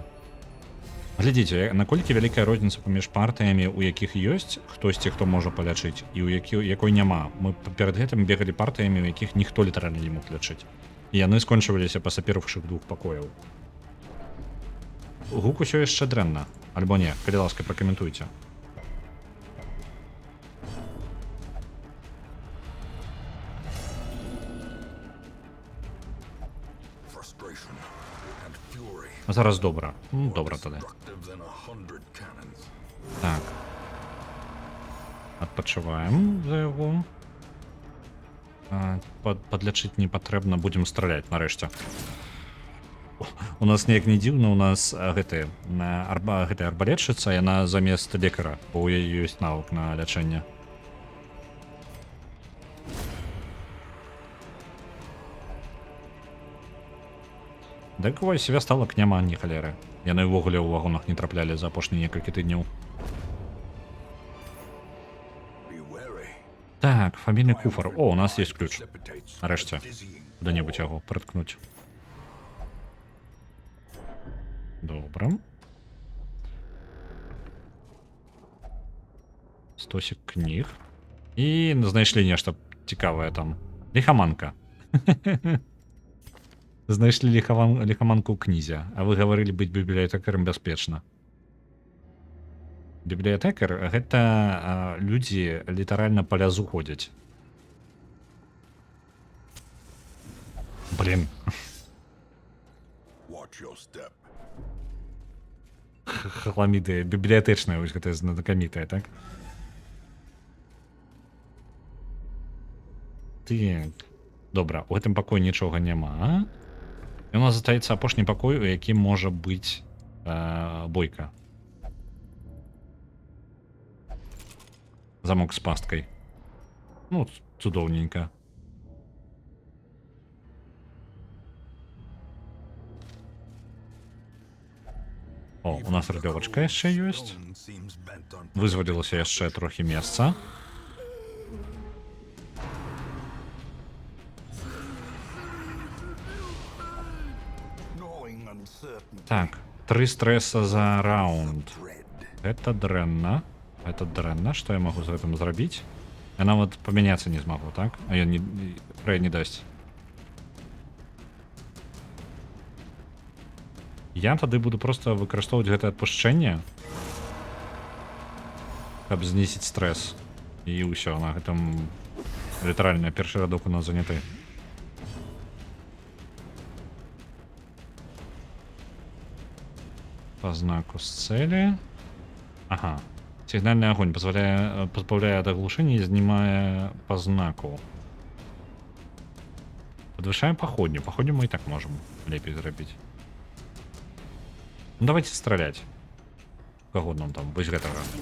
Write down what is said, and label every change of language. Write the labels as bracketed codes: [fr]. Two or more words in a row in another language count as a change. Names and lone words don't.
[be] Глядзіце, наколькі вялікая розніца паміж партыямі, у якіх ёсць хтосьці, хто можа палячыць, і ў якой няма. Мы перад гэтым бегалі партыямі, у якіх ніхто літаральна не мог лячыць. І яны скончваліся па сапервшых 2 пакояў. Гук усё яшчэ дрэнна. Альбо не, калі ласка, пракаментуйце. [en] Frustration and fury [be] Зараз добра. Добра тады. [en] destructive than 100 cannons. [be] Так. Адпачываем за яго. Падлячыць не патрэбна, будзем страляць нарэшце. У нас неяк не дзіўна, у нас гэтая арбалетчыца, яна замест лекара, бо ў яе ёсць навык на лячэнне. Дык вось вясталак няма ні халеры. Яны ўвогуле ў вагонах не траплялі за апошнія некалькі тыдняў. [en] Be wary. [be] Так, фамільны куфар. О, у нас [ru] есть ключ. [en] Precipitates [be] Нарэшце. [en] dizzying. [be] Куда-небудзь яго прыткнуць. Добра. Стосік кніг. І знайшлі нешта цікавае там. Ліхаманка. Знайшлі ліхаманку ў кнізе, а вы гаварылі быць бібліятэкарам бяспечна. Бібліятэкар — гэта людзі літаральна па лязу ходзяць. Блін. [en] Watch your step. [be] Хламіды бібліятэчныя, вось гэтая знакамітая, так? Так. Добра, у гэтым пакоі нічога няма. І у нас застаецца апошні пакой, у якім можа быць бойка. Замок з пасткай. Ну, цудоўненька. О, у нас рыдлёвачка яшчэ ёсць. [en] Stone seems bent on [be] Вызвалілася яшчэ трохі месца. [en] gnawing uncertainty. [be] Так, 3 стрэса за раунд. [en] Dread. [be] Это дрэнна. Это дрэнна. Што я магу з гэтым зрабіць? Я нават памяняцца не змагу, так? А ён не дасць. Я тады буду проста выкарыстоўваць гэтае адпушчэнне, каб знізіць стрэс. І ўсё, на гэтым літаральна першы радок у нас заняты. [ru] По знаку с цели. Ага. Сигнальный огонь позбавляя от оглушения и снимая по знаку. [be] Подвышаем походню. Походню мы и так можем лепей зрабіць. [ru] Ну давайте стрелять. Кого нам там? [be] Вось гэтага.